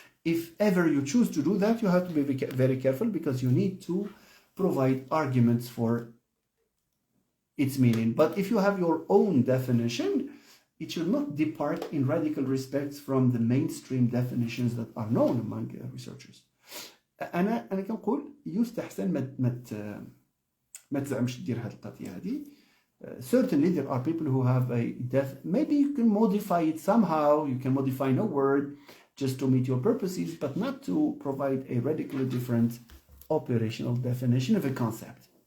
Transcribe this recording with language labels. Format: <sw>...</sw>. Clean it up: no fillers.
<en>If ever you choose to do that, you have to be very careful because you need to provide arguments for its meaning. But if you have your own definition, it should not depart in radical respects from the mainstream definitions that are known among researchers.</en> <ar>أنا كنقول يستحسن ما تزعمش دير هذه القضية هذه.</ar> <en>Certainly there are people who have maybe you can modify it somehow, you can modify no word just to meet your purposes, but not to provide a radically different operational definition of a concept.</en>